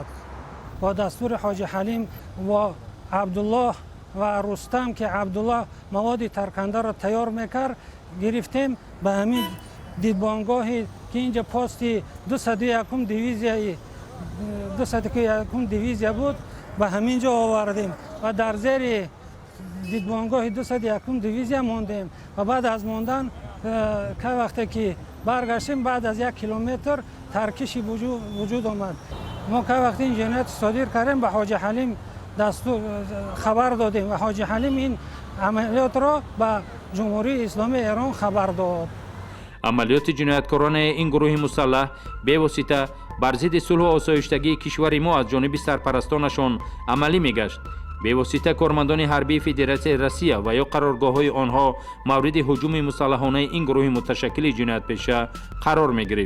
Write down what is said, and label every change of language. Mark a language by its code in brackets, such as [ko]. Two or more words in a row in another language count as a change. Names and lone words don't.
[tg] бо дастури ҳоҷи ҳалим ва абдуллоҳ ва рустам ки абдуллоҳ маводи таркандаро тайёр мекард гирифтем ба ҳамин дидбонгоҳи ки инҷа пости 201 дивизия буд ба ҳамин ҷо овардем ва дар зери дидбонгоҳи 201 дивизия мондем ва баъд аз мондан кай вақте ки баргаштем баъд аз 1 километр таркиши вуҷуд омад. мо кай вақте ин ҷиноят содир кардем ба ҳоҷи ҳалим дастур хабар додем ва ҳоҷи ҳалим ин амалиётро ба ҷумҳурии исломии Эрон хабар дод. [fa] عملیات جنایتکارانه این گروه مسلح به واسطه بر ضد صلح و آسایشتگی کشور ما از جانب سرپرستانشان عملی میگشت. به واسطه کارمندان حربی فدراسیون روسیه و یا قرارگاه‌های آنها مورد هجوم مسلحانه این گروه متشکل جنایت پیشه قرار می‌گرفت.